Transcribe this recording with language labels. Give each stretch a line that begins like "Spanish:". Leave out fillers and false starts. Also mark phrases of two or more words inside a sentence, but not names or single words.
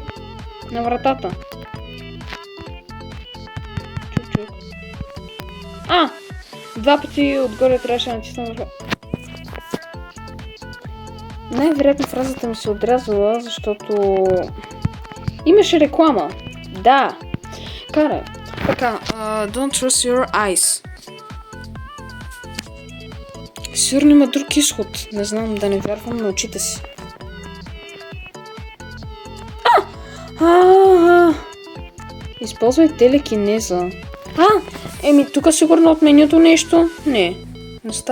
Bulgarian: На вратата. Чук. 2 пъти отгоре трябваше да натисна върху. Най-вероятно фразата ми се отрязала, защото имаше реклама. Да. Карай. Така,
English: don't trust your eyes.
Bulgarian: Сигурно има друг изход. Не знам, да не вярвам на очите си. Използвай телекинеза. Тук сигурно от менюто нещо.